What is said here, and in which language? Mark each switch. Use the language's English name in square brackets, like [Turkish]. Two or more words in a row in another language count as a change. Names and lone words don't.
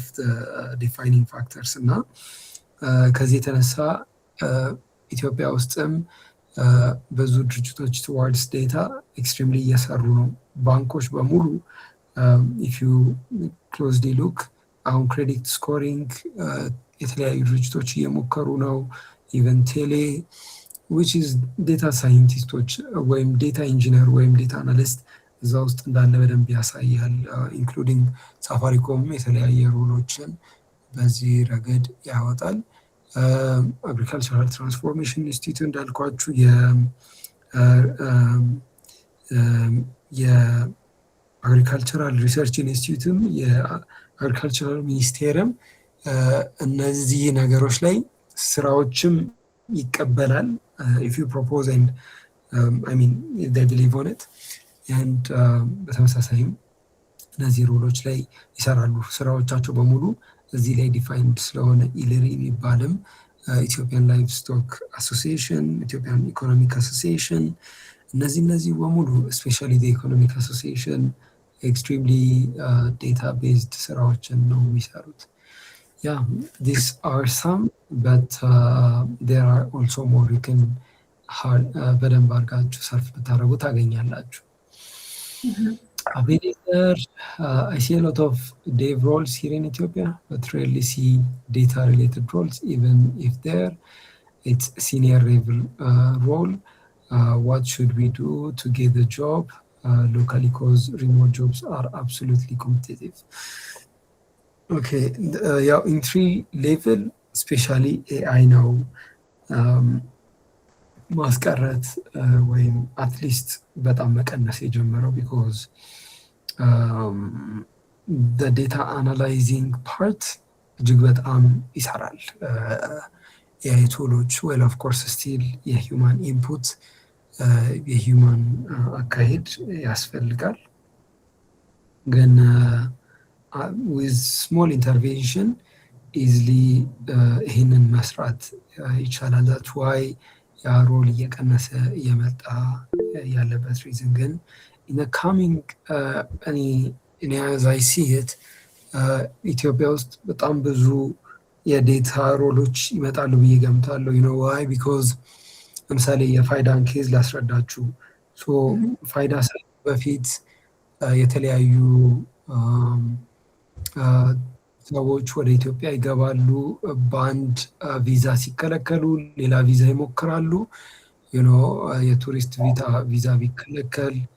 [English] the defining factors [Amharic] እና ከዚህ የተነሳ ኢትዮጵያ ውስጥም ብዙ ድርጅቶች [English] towards data extremely [Amharic] እየሰሩ ነው። ባንኮች በሙሉ [English] if you closely look [Amharic] አሁን [English] credit scoring [Amharic] የተለያዩ ድርጅቶች እየሞከሩ ነው። ኢቨን ቴሌ [English] which is data scientists [Amharic] ወይም [English] data engineer [Amharic] ወይም [English] data analyst [Amharic] እዛ ውስጥ እንዳለ በደንብ ያሳያል። ኢንክሉዲንግ ሳፋሪኮም የተለያየ ሮሎችን በዚህ ረገድ ያወጣል። አግሪካልቸራል ትራንስፎርሜሽን ኢንስቲትዩት እንዳልኳችሁ የአግሪካልቸራል ሪሰርች ኢንስቲትዩትም የአግሪካልቸራል ሚኒስቴርም እነዚህ ነገሮች ላይ ስራዎችም ይቀበላል። [English] if you propose and I mean if they believe on it and [Amharic] በተመሳሳይም እነዚህ ሮሎች ላይ ይሰራሉ። ስራዎቻቸው በሙሉ እዚህ ላይ ዲፋይንድ ስለሆነ ኢለሪ የሚባልም ኢትዮጵያን ላይቭ ስቶክ አሶሲዬሽን፣ ኢትዮጵያን ኢኮኖሚክ አሶሲዬሽን እነዚህ በሙሉ ስፔሻሊ ኢኮኖሚክ አሶሲዬሽን [English] extremely data based [Amharic] ስራዎችን ነው የሚሰሩት። [English] Yeah, these are some, but there are also more you can [Amharic] በደንብ አድርጋችሁ ሰርፍ ብታደርጉ ታገኛላችሁ። [English] Abediter, I see a lot of dev roles here in Ethiopia, but rarely see data related roles, even if it's senior level role. What should we do to get the job locally, because remote jobs are absolutely competitive? [Amharic] Okay, ያው [English] entry level specially AI [Amharic] ነው ማስቀረት ወይም አትሊስት በጣም መቀነስ የጀመረው። [English] because data analyzing part [Amharic] እጅግ በጣም ይሰራል። [English] AI tools well of course still human input human [Amharic] አካሄድ ያስፈልጋል፣ ግን [English] with small intervention easily [Amharic] ይህንን መስራት ይቻላል። [English] that's why [Amharic] ያ ሮል እየቀነሰ እየመጣ ያለበት ሪዝን ግን [English] in the coming [Amharic] እኔ [English] as I see it [Amharic] ኢትዮጵያ ውስጥ በጣም ብዙ የዴታ ሮሎች ይመጣሉ ብዬ ገምታለሁ። [English] you know why? [Amharic] because ለምሳሌ የፋይዳን ኬዝ ላስረዳችሁ። ፋይዳ በፊት የተለያዩ ሰዎች ወደ ኢትዮጵያ ይገባሉ። በአንድ ቪዛ ሲከለከሉ ሌላ ቪዛ ይሞክራሉ። የቱሪስት ቪዛ ቢከለከል